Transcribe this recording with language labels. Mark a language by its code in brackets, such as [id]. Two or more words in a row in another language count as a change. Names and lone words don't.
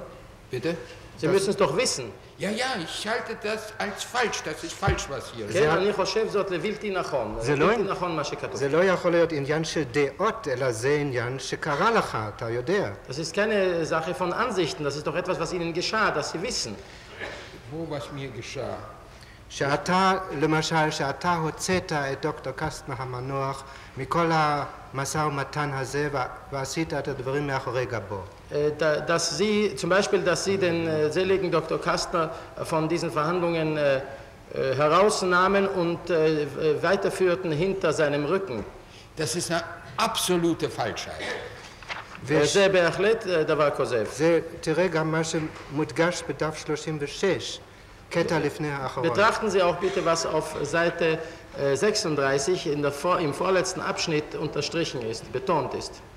[de] Bitte? Sie müssen es doch wissen. Ja, ich halte das als falsch. Das ist falsch, was hier [he] כן, אני חושב זאת לבלתי נכון. זה בלתי נכון מה שכתוב. זה לא יכול להיות עניין של דעות, אלא זה עניין שקרה לך, אתה יודע. [de] Das ist keine Sache von Ansichten, das ist doch etwas, was Ihnen geschah, das Sie wissen. Wo was mir geschah? [he] שאתה, למשל, שאתה הוצאת את דוקטור קסטנר המנוח מכל המשא ומתן הזה ועשית את הדברים מאחורי גבו. [de] Dass Sie, zum Beispiel, dass Sie den seligen Dr. Kastner von diesen Verhandlungen herausnahmen und weiterführten hinter seinem Rücken. Das ist eine absolute Falschheit. [he] זה בהחלט דבר כוזב. זה, תראה גם מה שמודגש בדף 36. קטע לפני האחרון. [de] Betrachten Sie auch bitte, was auf Seite 36 im vorletzten Abschnitt unterstrichen ist, betont ist.